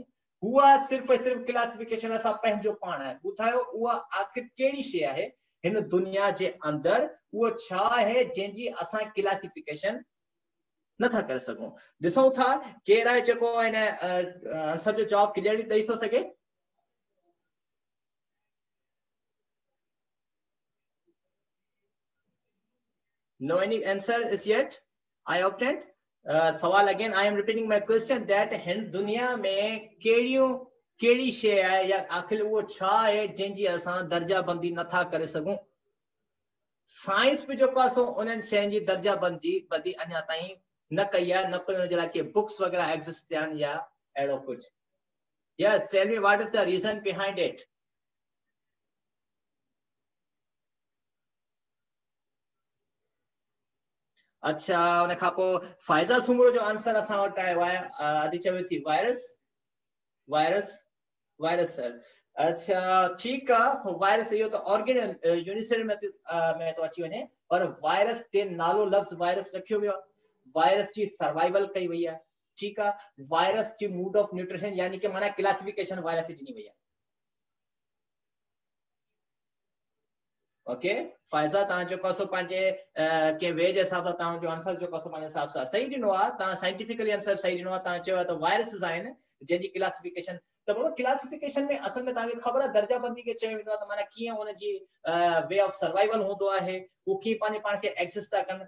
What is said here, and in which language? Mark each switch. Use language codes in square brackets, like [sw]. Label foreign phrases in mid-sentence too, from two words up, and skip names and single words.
[sd] उहा सिर्फ़ु सिर्फ़ु क्लासिफिकेशन असां पंहिंजो पाण आहे. ॿुधायो उहा आख़िर कहिड़ी शइ आहे हिन दुनिया जे अंदरि, उहो छा आहे जंहिंजी असां क्लासिफिकेशन नथा करे सघूं. ॾिसूं था केरु आहे जेको हिन आंसर जो जवाबु क्लियरली ॾेई थो सघे. [en] No any answer is yet. I obtained. [sd] सवाल [en] again I am repeating my question that [sd] हिन दुनिया में कहिड़ी शइ आहे या आखिर उहो छा आहे जंहिंजी असां दर्जाबंदी नथा करे सघूं. साइंस बि जेको आहे सो उन्हनि शयुनि जी दर्जाबंदी अञा ताईं न कई आहे, न कोई उन जे लाइ के बुक्स वग़ैरह एग्जिस्ट थिया आहिनि या अहिड़ो कुझु. [en] Yes, tell me what is the reason behind it. [sd] अच्छा, उन खां पोइ फाइज़ा सुमरो जो आंसर असां वटि आयो आहे. अदी चवे थी वायरस सर. अच्छा ठीकु आहे, वायरस इहो त ऑर्गेन यूनिसेल में तो अची वञे, पर वायरस ते नालो लफ़्ज़ वायरस रखियो वियो आहे. वायरस जी सर्वाइवल कई वई आहे. ठीकु आहे, वायरस जी [en] mode of nutrition [sd] यानी कि माना क्लासिफिकेशन वायरस जी ॾिनी वई आहे. ओके फाइज़ा, तव्हां जेको आहे सो पंहिंजे कंहिं वे जे हिसाब सां तव्हांजो आंसर जेको आहे सो पंहिंजे हिसाब सां सही ॾिनो आहे. तव्हां साइंटिफिकली आंसर सही ॾिनो आहे. तव्हां चयो आहे त वायरसिस आहिनि जंहिंजी क्लासिफिकेशन, त बाबा क्लासिफिकेशन में असल में तव्हांखे ख़बर आहे दर्जाबंदी खे चयो वेंदो आहे त माना कीअं उनजी [en] way of survival [sd] हूंदो आहे, उहो कीअं पंहिंजे पाण खे एग्जिस्ट था कनि.